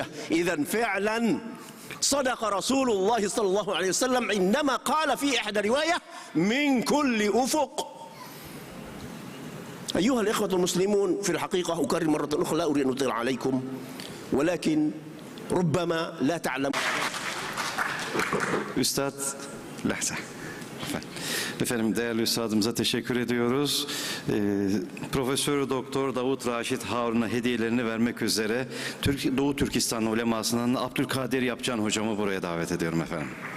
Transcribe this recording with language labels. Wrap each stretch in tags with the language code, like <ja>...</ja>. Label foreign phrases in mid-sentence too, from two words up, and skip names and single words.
<ar>إذا فعلا صدق رسول الله صلى الله عليه وسلم عندما قال في إحدى رواية من كل أفق. أيها الإخوة المسلمون في الحقيقة أكرر مرة أخرى لا أريد أن أطيل عليكم ولكن ربما لا تعلم.</ar> <tr>Üstad Lahza. Efendim değerli üstadımıza teşekkür ediyoruz. Profesör Doktor Davut Raşit Harun'a hediyelerini vermek üzere Doğu Türkistan ulemasından Abdülkadir Yapcan hocamı buraya davet ediyorum efendim.</tr>